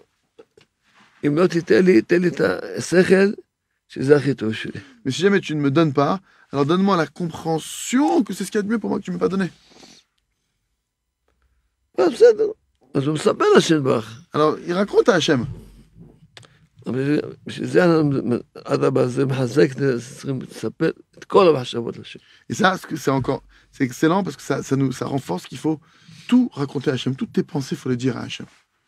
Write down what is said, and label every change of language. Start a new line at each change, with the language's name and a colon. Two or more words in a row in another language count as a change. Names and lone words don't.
Hebrew: אם לא תיתן לי, תן לי את השכל, שזה הכי טוב שלי.
French: Mais si jamais tu ne me donnes pas, alors donne-moi la compréhension que c'est ce qu'il y a de mieux pour moi que tu ne m'as pas donné.
Hebrew: בסדר. אז הוא מספר לשם ברך.
French: Alors, il raconte à Hachem.
Hebrew: בשביל זה אדרבה, זה מחזק, צריכים לספר את כל המחשבות לשם.
French: Et ça, c'est excellent parce que ça renforce qu'il faut tout raconter à Hachem. Toutes tes pensées, il faut les dire à Hachem.